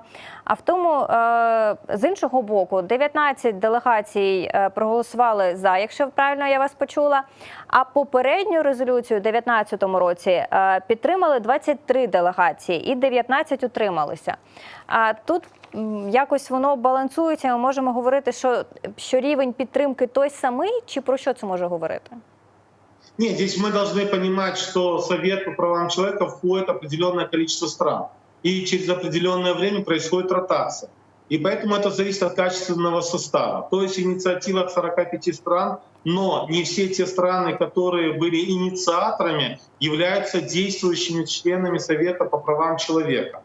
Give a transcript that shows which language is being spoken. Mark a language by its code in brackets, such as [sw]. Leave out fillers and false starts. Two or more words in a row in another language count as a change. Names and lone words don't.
[uk] А в тому, з іншого боку, 19 делегацій проголосували за, якщо правильно я вас почула, а попередню резолюцію у 2019 році підтримали 23 делегації і 19 утрималися. А тут якось воно балансується, ми можемо говорити, що рівень підтримки той самий, чи про що це може говорити? [ru] Нет, здесь мы должны понимать, что Совет по правам человека входит определенное количество стран. И через определенное время происходит ротация. И поэтому это зависит от качественного состава. То есть инициатива от 45 стран, но не все те страны, которые были инициаторами, являются действующими членами Совета по правам человека.